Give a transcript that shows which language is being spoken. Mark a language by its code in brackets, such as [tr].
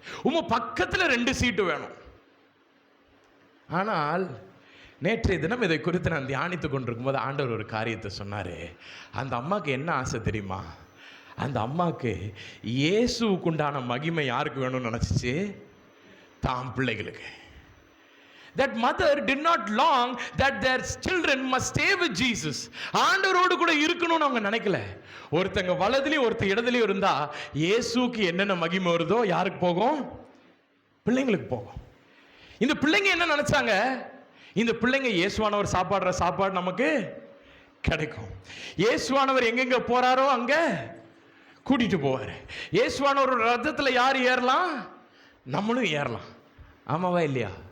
[ta] உங்க பக்கத்தில் 2 சீட்டு வேணும். ஆனால் நேற்றைய தினம் இதை குறித்து நான் தியானித்து கொண்டிருக்கும் போது ஆண்டவர் ஒரு காரியத்தை சொன்னார். அந்த அம்மாவுக்கு என்ன ஆசை தெரியுமா? அந்த அம்மாவுக்கு இயேசுவுக்குண்டான மகிமை யாருக்கு வேணும்னு நினச்சிச்சு? தாம் பிள்ளைகளுக்கு. [en] That mother did not long that their children must stay with Jesus. [ta] ஆண்டவரோடு கூட இருக்கணும்னு அவங்க நினைக்கல. ஒருத்தங்க வலதுலையும் ஒருத்தர் இடத்துலையும் இருந்தா இயேசுக்கு என்னென்ன மகிமை வருதோ யாருக்கு போகும்? பிள்ளைங்களுக்கு போகும். இந்த பிள்ளைங்க என்ன நினைச்சாங்க? இந்த பிள்ளைங்க இயேசுவானவர் சாப்பாடுற சாப்பாடு நமக்கு கிடைக்கும், இயேசுவானவர் எங்கெங்க போறாரோ அங்க கூட்டிட்டு போவார், இயேசுவானவர் ரத்தத்தில் யார் ஏறலாம்? நம்மளும் ஏறலாம். ஆமாவா இல்லையா?